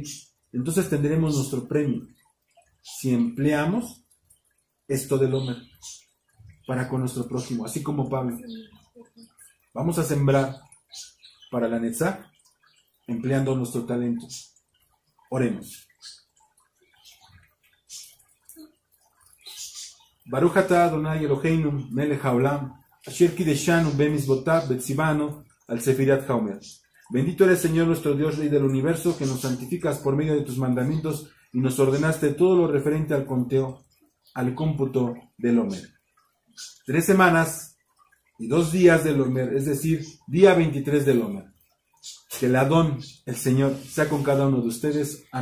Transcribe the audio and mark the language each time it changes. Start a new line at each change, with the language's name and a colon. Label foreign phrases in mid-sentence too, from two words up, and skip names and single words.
Spanish: Entonces tendremos nuestro premio si empleamos esto del Omer para con nuestro prójimo, así como Pablo. Vamos a sembrar para la Netzach, empleando nuestro talento. Oremos.
Hebrew: ברוך אתה אדני אלהינו מלך העולם אשר קדשנו במצותיו וצונו על ספירת העמר.
Spanish: Bendito eres, Señor nuestro Dios, Rey del universo, que nos santificas por medio de tus mandamientos y nos ordenaste todo lo referente al conteo, al cómputo del Omer. 3 semanas y 2 días del Omer, es decir, día 23 del Omer. Que el Adón, el Señor, sea con cada uno de ustedes.